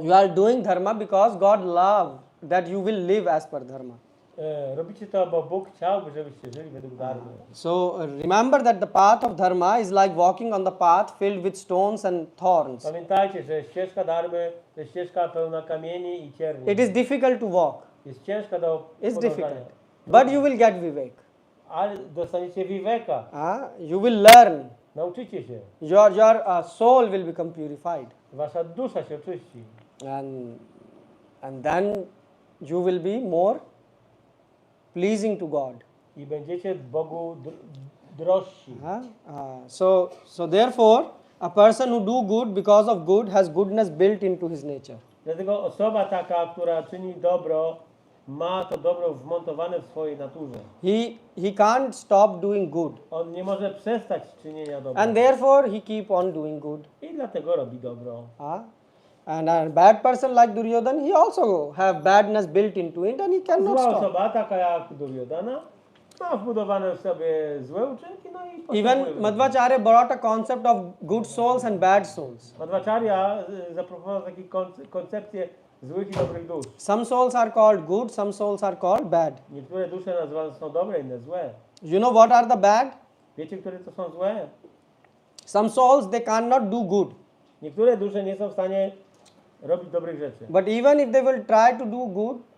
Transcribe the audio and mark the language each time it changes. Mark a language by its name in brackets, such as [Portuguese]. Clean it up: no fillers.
[English] you are doing dharma because God loved that you will live as per dharma. [Polish] robicie to, bo Bóg chciałby, żebyście żyli według darmy. [English] So remember that the path of dharma is like walking on the path filled with stones and thorns. [Polish] Pamiętajcie, że ścieżka darmy to jest ścieżka pełna kamieni i cierni. [English] It is difficult to walk. [Polish] Jest ciężka do [English] It's [Polish] podążania. [English] difficult. But you will get vivek. [Polish] Ale dostaniecie viveka. [English] You will learn. [Polish] Nauczycie się. [English] Your soul will become purified. [Polish] Wasza dusza się oczyści. [English] And then you will be more pleasing to God. [Polish] I będziecie Bogu drożsi. [English] So therefore, a person who do good because of good has goodness built into his nature. [Polish] Dlatego osoba taka, która czyni dobro, ma to dobro wmontowane w swojej naturze. [English] He can't stop doing good. [Polish] On nie może przestać czynienia dobra. [English] And therefore he keep on doing good. [Polish] I dlatego robi dobro. [English] And a bad person like Duryodhan, he also have badness built into it and he cannot [Polish] Zła [English] stop. [Polish] osoba, taka jak Duryodhana, ma wbudowane w sobie złe uczynki, no i postępuje [English] Even [Polish] w [English] Madhvacharya brought a concept of good souls and bad souls. [Polish] Madhvacharya zaproponował taką koncepcję złych i dobrych dusz. [English] Some souls are called good, some souls are called bad. [Polish] Niektóre dusze nazywane są dobre, inne złe. [English] You know what are the bad? [Polish] Wiecie, które to są złe? [English] Some souls, they cannot do good. [Polish] Niektóre dusze nie są w stanie robić dobrych rzeczy. [English] But even if they will try to do good,